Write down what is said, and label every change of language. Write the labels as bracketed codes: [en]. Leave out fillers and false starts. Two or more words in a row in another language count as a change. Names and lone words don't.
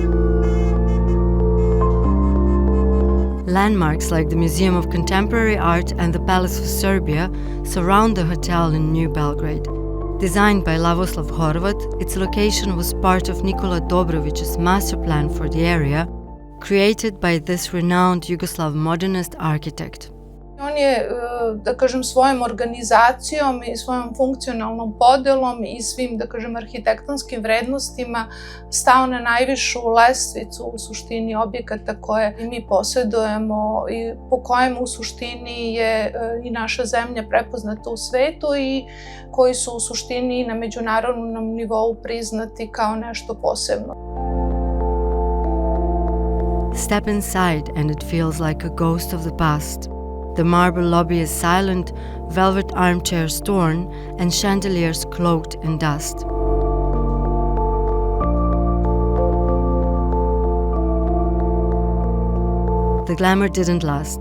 [en] Landmarks like the Museum of Contemporary Art and the Palace of Serbia surround the hotel in New Belgrade. Designed by Lavoslav Horvat, its location was part of Nikola Dobrović's master plan for the area, created by this renowned Yugoslav modernist architect. [sr] On je, da kažem, svojom organizacijom i svojom funkcionalnom podelom i svim, da kažem, arhitektonskim vrednostima stao na najvišu lestvicu u suštini objekata koje mi posjedujemo i po kojem u suštini je i naša zemlja prepoznata u svetu i koji su u suštini na međunarodnom nivou priznati kao nešto posebno. [en] Step inside and it feels like a ghost of the past. The marble lobby is silent, velvet armchairs torn, and chandeliers cloaked in dust. The glamour didn't last.